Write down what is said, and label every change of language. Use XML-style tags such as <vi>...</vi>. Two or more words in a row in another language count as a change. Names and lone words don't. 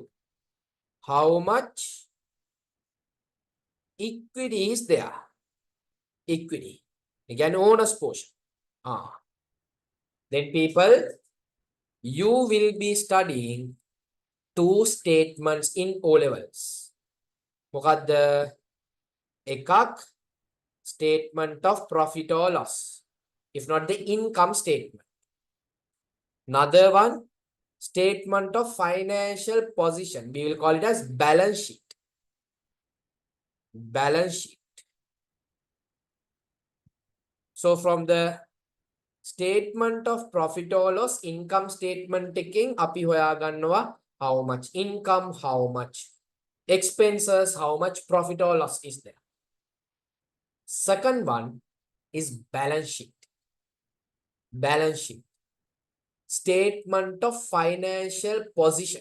<en>How much equity is there? Equity. Again, owner's portion. Then people, you will be studying two statements in O levels.</en> <si>මොකද්ද?</si> <en>එකක් statement of profit or loss, if not the income statement. Another one, statement of financial position. We will call it as balance sheet. Balance sheet. So from the statement of profit or loss, income statement taking</en> <si>අපි හොයාගන්නවා</si> <en>how much income, how much expenses, how much profit or loss is there. Second one is balance sheet. Balance sheet. Statement of financial position.</en>